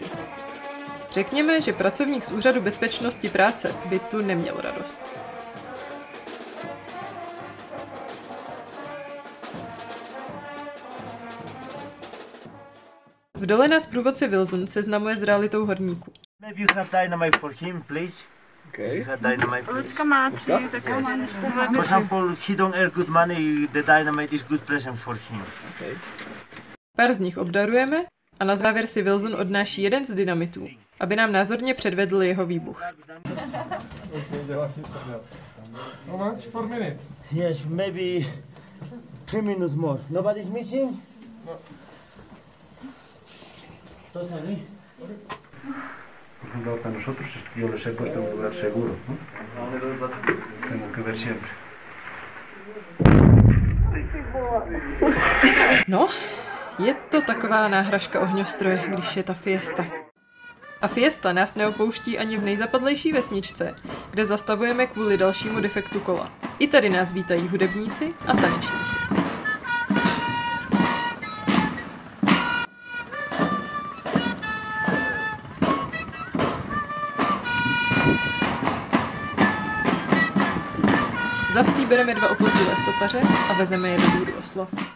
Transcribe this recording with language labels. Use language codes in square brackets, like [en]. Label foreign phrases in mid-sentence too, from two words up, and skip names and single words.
[cs] Řekněme, že pracovník z Úřadu bezpečnosti práce by tu neměl radost. V dole nás průvodce Wilson seznamuje s realitou horníků. [en] Maybe you have dynamite for him, please. Okay. You have dynamite, please. [cs] Lucka má 3 takové [en] For example, he don't earn good money, the dynamite is good present for him. Okay. [cs] Pár z nich obdarujeme a na závěr si Wilson odnáší jeden z dynamitů, aby nám názorně předvedl jeho výbuch. [en] How much per minute? Yes, maybe 3 minutes more. Nobody's missing? No. [es] ¿Todos ahí? Por ejemplo, para nosotros yo les he puesto un lugar seguro, ¿no? Tengo que ver siempre. No, [cs] je to taková náhražka ohňostroje, když je ta fiesta. A fiesta nás neopouští ani v nejzapadlejší vesničce, kde zastavujeme kvůli dalšímu defektu kola. I tady nás vítají hudebníci a tanečníci. Za vsí bereme 2 opozdilé stopaře a vezeme je do Dýru oslav.